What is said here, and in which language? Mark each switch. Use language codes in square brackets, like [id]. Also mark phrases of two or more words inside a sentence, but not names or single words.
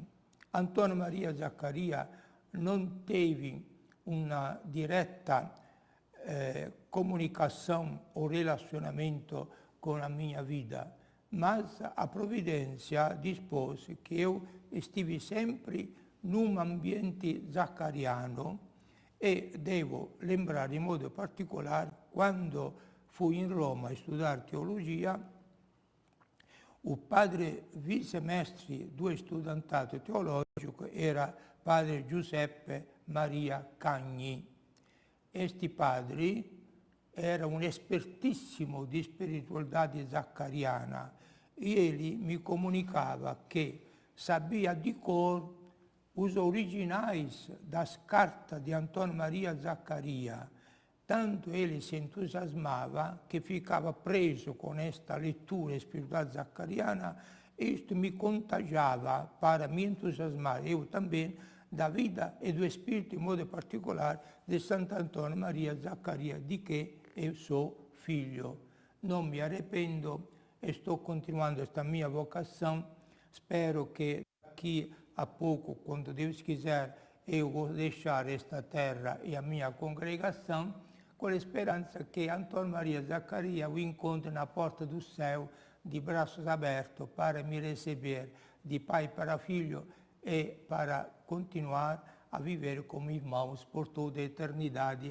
[pt] Antônio Maria Zaccaria não teve uma direta comunicação ou relacionamento com a minha vida, mas a providência dispôs que eu estive sempre num ambiente zaccariano e devo lembrare [it] in modo particolare [pt] quando fui [it] in Roma a studiare teologia, [pt] o padre vicemestre do estudantato teologico era padre Giuseppe Maria Cagni. Este padre era um espertissimo di spiritualidade zaccariana e ele me comunicava que sabia de cor os originais das cartas de Antônio Maria Zaccaria. Tanto ele se entusiasmava que ficava preso com esta leitura espiritual zaccariana, e isto me contagiava para me entusiasmar, eu também, da vida e do espírito, em modo particular, de Santo Antônio Maria Zaccaria, [it] di che [pt] eu sou filho. [it] Non mi arrependo, [pt] estou continuando esta minha vocação, [it] spero che [pt] daqui a pouco, quando Deus quiser, eu vou deixar esta terra e a minha congregação, com a esperança que Antônio Maria Zaccaria o encontre na porta do céu, de braços abertos, para me receber de pai para filho e para continuar a viver como irmãos por toda a eternidade.